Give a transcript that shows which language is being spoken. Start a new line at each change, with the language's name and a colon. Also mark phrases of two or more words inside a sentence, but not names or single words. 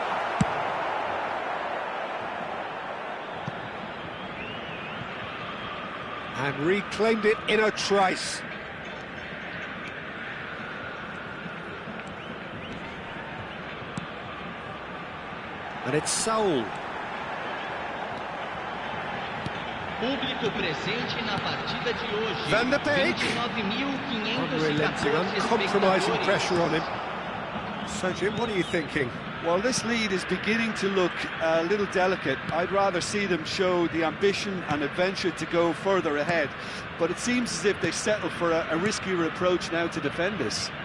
English: And reclaimed it in a trice. And it's Saul.
Portuguese: Público presente na partida de hoje. Van der Beek. 29.514
English: uncompromising
Portuguese: espectadores.
English: pressure on him. So, Jim, what are you thinking? Well, this lead is beginning to look a little delicate. I'd rather see them show the ambition and adventure to go further ahead. But it seems as if they settle for a riskier approach now to defend this.